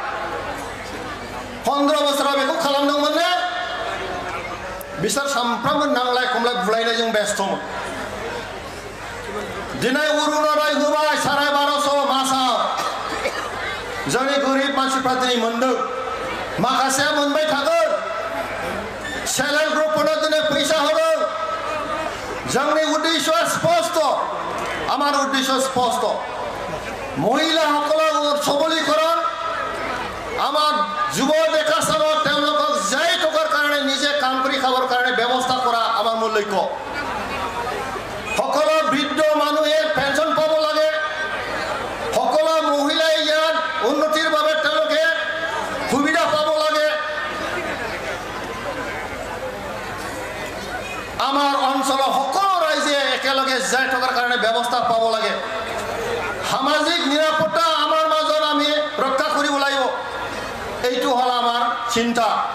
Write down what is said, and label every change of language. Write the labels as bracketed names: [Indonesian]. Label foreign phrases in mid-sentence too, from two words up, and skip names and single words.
[Bodo] 15 बोसोराव बेखौ खालामदोंमोन ने बिसोर सामफ्रामबो नांलाय खमलाय बुलायनायजों बेस्थ'मोन दिनै अरुणोदय होबाय 1250 मासाव जोंनि गोरिब मानसिफ्रा दिनै मोनदों माखासेया मोनबाय थागोन सेल्फ हेल्प ग्रुपफोरनो दिनै फैसा होदों जोंनि उद्देश्य स्पष्ट [Assamese] আমার উদ্দেশ্য স্পষ্ট মহিলাসকলৰ সবলীকৰণ আমাৰ যুৱ ডেকা চামৰ তেওঁলোকক যাই টকাৰ কাৰণে নিজে কাম কৰি খাবৰ কাৰণে ব্যৱস্থা কৰা আমাৰ মূল লক্ষ্য সকলো বৃদ্ধ মানুহে পেঞ্চন পাব লাগে সকলো মহিলাই ইয়াত উন্নতিৰ বাবে তেওঁলোকে সুবিধা পাব লাগে আমাৰ অঞ্চলৰ সকলো ৰাইজে একেলগে যাই টকাৰ কাৰণে ব্যৱস্থা পাব লাগে সামাজিক নিৰাপত্তা আমাৰ মাজত আমি ৰক্ষা কৰিব লাগিব এইটো হল আমাৰ চিন্তা